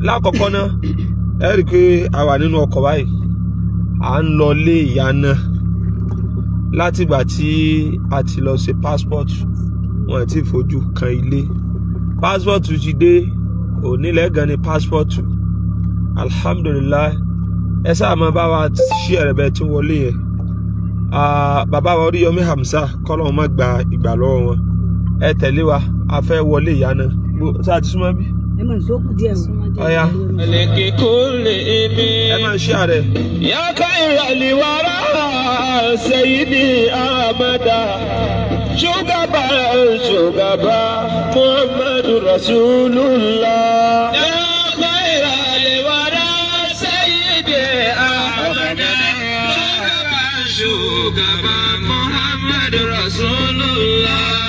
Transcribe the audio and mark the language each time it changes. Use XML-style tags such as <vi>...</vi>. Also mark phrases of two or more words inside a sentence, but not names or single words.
<yo>Lákọ̀ọ́kọ́ náà ẹ rí i pé a wà nínú ọkọ̀ báyìí à ń lọ lé ìyá náà látìgbà tí a ti lọ ṣe passport wọn ti fojú kan ilé passport ti dé onílẹ̀ gan ni passport alhamdulillah ẹ sáà máa bá wa ṣí ẹ̀rẹ̀bẹ̀ tí wọlé yẹn bàbá wa Oríyọmí Hamza kọ́lọ́hún má gba ìgbà lọ́wọ́ wọn ẹ tẹ̀lé wa a fẹ́ wọlé ìyá náà sáà ti súnmọ́ bí. ẹ máa sókù díẹ̀ ọ̀ya ẹ máa ṣí ààrẹ.</yo> <ar>يا خير الورى سيدي أحمد shugaba محمد رسول الله. يا خير الورى سيدي أحمد shugaba محمد رسول الله.</ar>